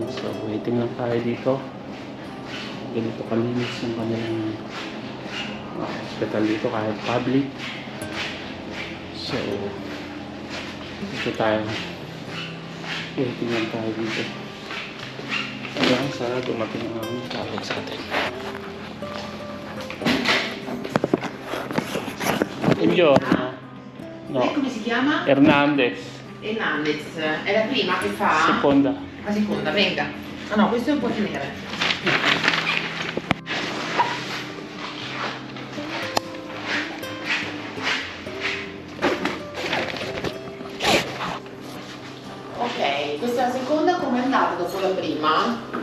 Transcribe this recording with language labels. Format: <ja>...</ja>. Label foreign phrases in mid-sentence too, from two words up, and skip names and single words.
<tl>So waiting lang tayo dito. Ganito kalinis yung kanilang hospital dito, kahit public. So dito tayo, waiting lang tayo dito hanggang sa dumating ang tawag sa atin.</tl> <it>No. Come si chiama? Hernandez. Hernandez. È la prima che fa? Seconda. La seconda, venga. Ah no, questo è un po' tenere. Ok, questa è la seconda, com'è andata dopo la prima?</it>